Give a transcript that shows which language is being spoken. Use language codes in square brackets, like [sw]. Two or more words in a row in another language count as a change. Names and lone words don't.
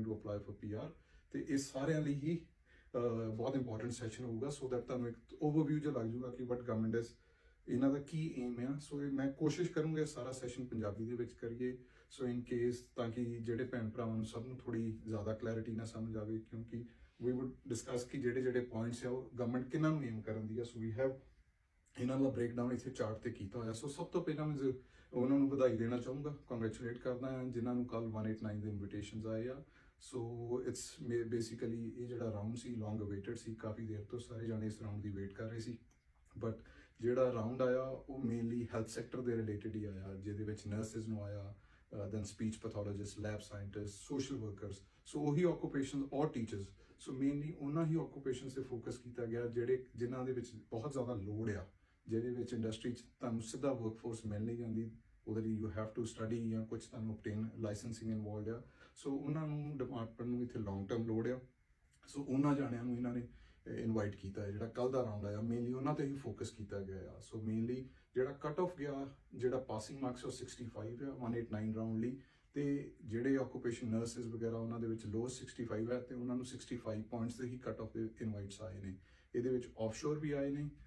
[en] to apply for PR [pa] ਤੇ ਇਹ ਸਾਰਿਆਂ ਲਈ ਹੀ ਬਹੁਤ [en] important session [pa] ਹੋਊਗਾ [en] so that [pa] ਤੁਹਾਨੂੰ ਇੱਕ ਓਵਰਵਿਊ ਜਿਹਾ ਲੱਗ ਜਾਊਗਾ ਕਿ [en] what government [pa] ਇਸ ਇਹਨਾਂ ਦਾ ਕੀ ਏਮ ਆ ਸੋ ਮੈਂ ਕੋਸ਼ਿਸ਼ ਕਰੂੰਗਾ ਸਾਰਾ ਸੈਸ਼ਨ ਪੰਜਾਬੀ ਦੇ ਵਿੱਚ ਕਰੀਏ [en] so in case [pa] ਤਾਂ ਕਿ ਜਿਹੜੇ ਭੈਣ ਭਰਾਵਾਂ ਨੂੰ ਸਭ ਨੂੰ ਥੋੜੀ ਜ਼ਿਆਦਾ ਕਲੈਰਿਟੀ ਨਾਲ ਸਮਝ ਆਵੇ ਕਿਉਂਕਿ [en] we would discuss [pa] ਕਿ ਜਿਹੜੇ ਪੁਆਇੰਟਸ ਆ ਉਹ ਗਵਰਨਮੈਂਟ ਕਿਹਨਾਂ ਨੂੰ ਏਮ ਕਰਨ ਦੀ ਆ [en] so we have [pa] ਇਹਨਾਂ ਦਾ ਬ੍ਰੇਕਡਾਊਨ ਇੱਥੇ ਚਾਰਟ ਤੇ ਕੀਤਾ ਹੋਇਆ ਸੋ ਸਭ ਤੋਂ ਪਹਿਲਾਂ ਮੈਂ ਉਹਨਾਂ ਨੂੰ ਵਧਾਈ ਦੇਣਾ ਚਾਹੂੰਗਾ ਕੰਗ੍ਰੈਚੁਲੇਟ ਕਰਦਾ ਹਾਂ ਜਿਨ੍ਹਾਂ ਨੂੰ ਕੱਲ 189 ਦੇ ਇਨਵੀਟੇਸ਼ਨਸ ਆਏ ਆ [en] so it's basically [pa] ਇਹ ਜਿਹੜਾ ਰਾਉਂਡ ਸੀ [en] long awaited [pa] ਸੀ ਕਾਫੀ ਦੇਰ ਤੋਂ ਸਾਰੇ ਜਾਣੇ ਇਸ ਰਾਉਂਡ ਦੀ ਵੇਟ ਕਰ ਰਹੇ ਸੀ ਬਟ ਜਿਹੜਾ ਰਾਉਂਡ ਆਇਆ ਉਹ [en] mainly health sector [pa] ਦੇ ਰਿਲੇਟਡ ਹੀ ਆਇਆ ਜਿਹਦੇ ਵਿੱਚ ਨਰਸਿਸ ਨੂੰ ਆਇਆ [en] then speech pathologists, lab scientists, social workers. So ਉਹੀ occupations or teachers. So mainly [pa] ਉਹਨਾਂ ਹੀ occupations ਤੇ focus ਕੀਤਾ ਗਿਆ ਜਿਨ੍ਹਾਂ ਦੇ ਵਿੱਚ ਬਹੁਤ ਜ਼ਿਆਦਾ ਲੋਡ ਆ ਜਿਹਦੇ ਵਿੱਚ ਇੰਡਸਟਰੀ 'ਚ ਤੁਹਾਨੂੰ ਸਿੱਧਾ ਵਰਕਫੋਰਸ ਮਿਲ ਨਹੀਂ ਜਾਂਦੀ ਉਹਦੇ ਲਈ ਯੂ [en] have to study [pa] ਜਾਂ ਕੁਝ ਤੁਹਾਨੂੰ [en] obtain licensing involved [pa] ਆ ਸੋ ਉਹਨਾਂ ਨੂੰ ਡਿਪਾਰਟਮੈਂਟ ਨੂੰ ਇੱਥੇ [en] long term load [pa] ਆ ਸੋ ਉਹਨਾਂ ਜਾਣਿਆਂ ਨੂੰ ਇਹਨਾਂ ਨੇ ਇਨਵਾਈਟ ਕੀਤਾ ਹੈ ਜਿਹੜਾ ਕੱਲ ਦਾ ਰਾਉਂਡ ਆਇਆ ਮੇਨਲੀ ਉਹਨਾਂ ਤੇ ਹੀ ਫੋਕਸ ਕੀਤਾ ਗਿਆ ਆ ਸੋ ਮੇਨਲੀ ਜਿਹੜਾ [en] cut off [pa] ਗਿਆ ਜਿਹੜਾ [en] passing marks [pa] ਉਹ 65 ਆ 189 ਰਾਉਂਡ ਲਈ ਤੇ ਜਿਹੜੇ [en] occupation nurses [pa] ਵਗੈਰਾ ਉਹਨਾਂ ਦੇ ਵਿੱਚ ਲੋ 65 ਹੈ ਤੇ ਉਹਨਾਂ ਨੂੰ 65 ਪੁਆਇੰਟਸ ਦੇ ਹੀ [en] cut off [pa] ਦੇ ਇਨਵਾਈਟਸ ਆਏ ਨੇ ਇਹਦੇ ਵਿੱਚ ਆਫਸ਼ੋਰ ਵੀ ਆਏ ਨੇ